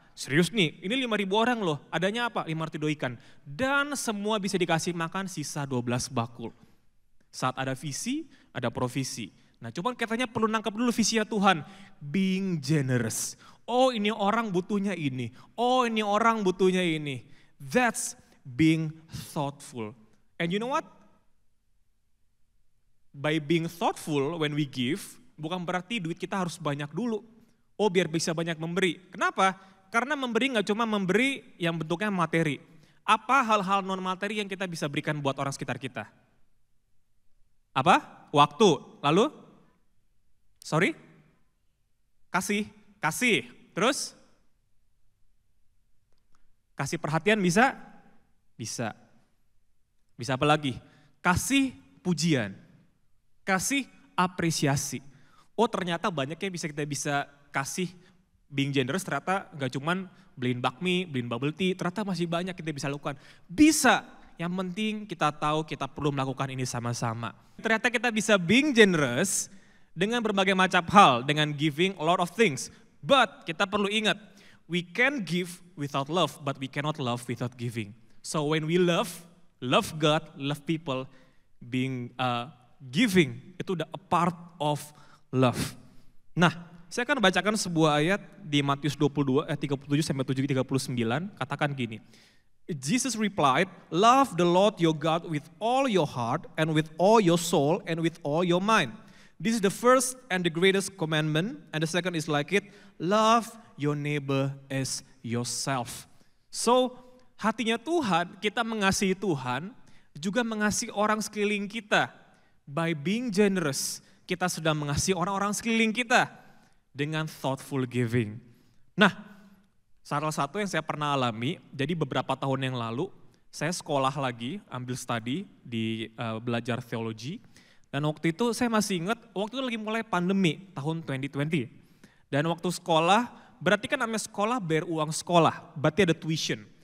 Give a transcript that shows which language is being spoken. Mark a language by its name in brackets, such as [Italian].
[Indonesian] Serius nih, ini 5.000 orang loh. Adanya apa? 5 roti 2 ikan. Dan semua bisa dikasih makan sisa 12 bakul. Saat ada visi, ada provisi. Nah cuman katanya perlu nangkep dulu visinya Tuhan. [English] Being generous. [Indonesian] Oh ini orang butuhnya ini. Oh ini orang butuhnya ini. [English] That's being thoughtful. And you know what? by being thoughtful when we give, [Indonesian] bukan berarti duit kita harus banyak dulu. Oh biar bisa banyak memberi. Kenapa? Karena memberi nggak cuma memberi yang bentuknya materi. Apa hal-hal non materi yang kita bisa berikan buat orang sekitar kita? Apa? Waktu. Lalu? [English] Sorry? [Indonesian] Kasih. Terus? Kasih perhatian bisa? Bisa. Bisa apa lagi? Kasih pujian. Kasih apresiasi. Oh ternyata banyaknya kita bisa kasih. [English] Being generous [Indonesian] ternyata gak cuman beliin bakmi, beliin bubble tea, ternyata masih banyak kita bisa lakukan. Bisa, yang penting kita tahu kita perlu melakukan ini sama-sama. Ternyata kita bisa [English] being generous [Indonesian] dengan berbagai macam hal, dengan [English] giving a lot of things. But [Indonesian] kita perlu ingat, [English] we can give without love, but we cannot love without giving. So when we love God, love people, being giving, [Indonesian] itu udah [English] a part of love. [Indonesian] Nah, saya akan bacakan sebuah ayat di Matius 22, 37 sampai 39, katakan gini. [English] Jesus replied, love the Lord your God with all your heart and with all your soul and with all your mind. This is the first and the greatest commandment, and the second is like it, love your neighbor as yourself. [Indonesian] So, hatinya Tuhan, kita mengasihi Tuhan, juga mengasihi orang sekeliling kita. [English] By being generous, [Indonesian] kita sudah mengasihi orang-orang sekeliling kita. Dengan [English] thoughtful giving. [Indonesian] Nah, salah satu yang saya pernah alami, jadi beberapa tahun yang lalu, saya sekolah lagi, ambil studi di belajar teologi, dan waktu itu saya masih ingat, waktu itu lagi mulai pandemi, tahun 2020. Dan waktu sekolah, berarti kan namanya sekolah bayar uang sekolah, berarti ada tuition.